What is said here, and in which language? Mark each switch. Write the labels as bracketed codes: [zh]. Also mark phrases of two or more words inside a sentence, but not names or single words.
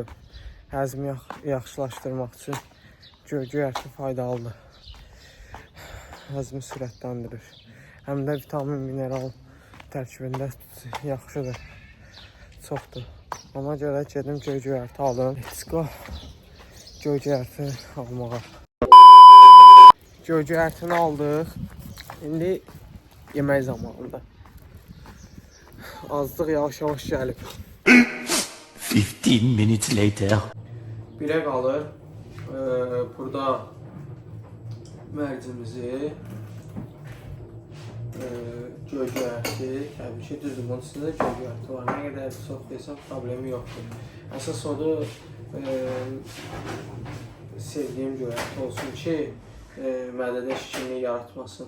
[az] Həzmi yaxşılaşdırmaq üçün göy-göyərti faydalıdır. Həzmi sürətləndirir. Həm də vitamin, mineral tərkibində yaxşıdır. Çoxdur. Ona görə gedim göy-göyərti alım. [en] Let's go. [az] Göy-göyərti almağa. Göy-göyərtini aldıq. İndi yemək zamanında. Azlıq yavaş-yavaş gəlib. [en] 15 minutes later. [az] Birə qalır. Burada mərcimizi, göy-göyərti, təbii ki, düzdür, bunun üstündə göy-göyərti var. Nə qədər çox desəm, problemi yoxdur. Əsas odur, sevdiyim göyərti olsun ki, mədədə şişkinlik yaratmasın.